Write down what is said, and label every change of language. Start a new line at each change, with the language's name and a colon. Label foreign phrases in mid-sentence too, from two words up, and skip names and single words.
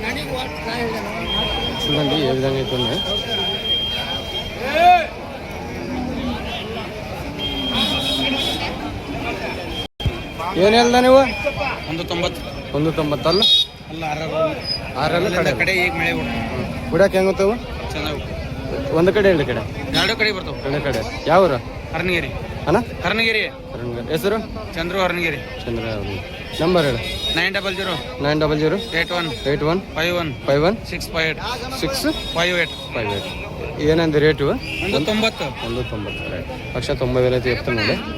Telugu: చూడండి ఏ విధంగా అయితే ఉన్నాయి.
Kannada: ಏನು ಹೇಳ್ದ ನೀವು? 190 ಅಲ್ಲ 6 ಕಡೆ ಈಗ ಮಳೆ ಬಿಡಕ್ಕೆ ಹೆಂಗುತ್ತವು? ಚೆನ್ನಾಗಿ ಒಂದು ಕಡೆ ಎರಡು ಕಡೆ ಬರ್ತಾವೆ. ಎರಡು ಕಡೆ ಯಾವ್ರು? ಹರನಗಿರಿ ಅಣ್ಣ ಹರನಗಿರಿ. ಹೆಸರು? ಚಂದ್ರು ಹರನಗಿರಿ. ಚಂದ್ರ ನಂಬರ್ ಹೇಳಿ. 900 900 81 51 51 658 658.
Telugu: ಏನಂది రేటు? 190 190,000 అయితే చెప్తున్నాడు.